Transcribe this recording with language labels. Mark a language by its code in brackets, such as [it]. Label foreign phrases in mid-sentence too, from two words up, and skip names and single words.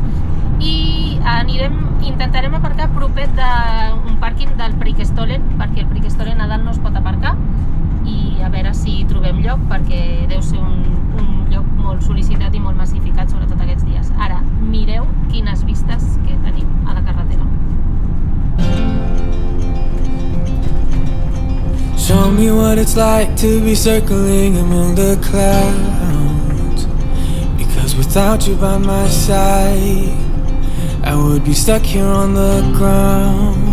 [ca] I intentarem aparcar propet d'un pàrquing del Preikestolen, perquè el Preikestolen a dalt no es pot aparcar, i a veure si trobem lloc, perquè deu ser un lloc molt sol·licitat i molt massificat, sobretot aquests dies. Ara, mireu quines vistes que tenim a la carretera. [en] Show me what it's like to be circling among the clouds, because without you by my side I would be stuck here on the ground.